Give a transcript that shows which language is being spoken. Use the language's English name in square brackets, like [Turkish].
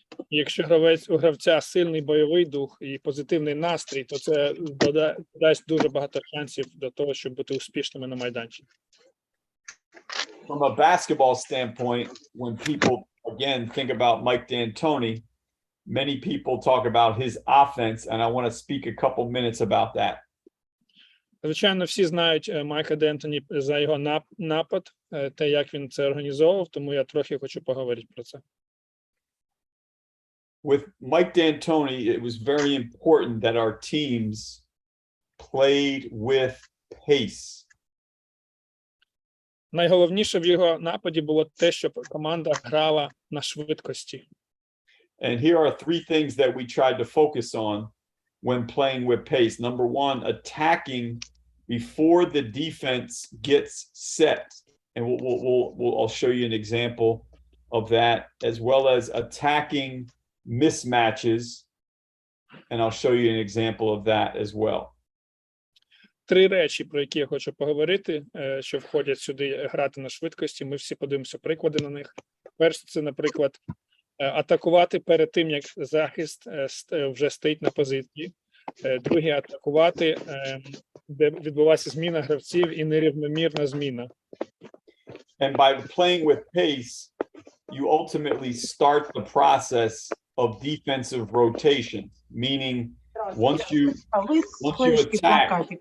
[Ukrainian] Якщо у гравця сильний бойовий дух і позитивний настрій, то це дасть дуже багато шансів для того, щоб бути успішними на майданчику. [English] From a basketball standpoint, when people again, think about Mike D'Antoni. Many people talk about his offense, and I want to speak a couple minutes about that. [Ukrainian] Звичайно, всі знають Майка Д'Антоні за його напад, те, як він це організовував, тому я трохи хочу поговорити про це. [English] With Mike D'Antoni, it was very important that our teams played with pace. [Ukrainian] Найголовніше в його нападі було те, щоб команда грала на швидкості. [English] And here are three things that we tried to focus on when playing with pace. Number one, attacking before the defense gets set. And I'll show you an example of that, as well as attacking mismatches. And I'll show you an example of that as well. [Ukrainian] Три речі, про які я хочу поговорити, що входять сюди грати на швидкості. Ми всі подивимося приклади на них. Перше, це, наприклад, атакувати перед тим, як захист вже стоїть на позиції. Друге, атакувати, де відбувається зміна гравців і нерівномірна зміна. [English] And by playing with pace, you ultimately start the process of defensive rotation, meaning once you attack,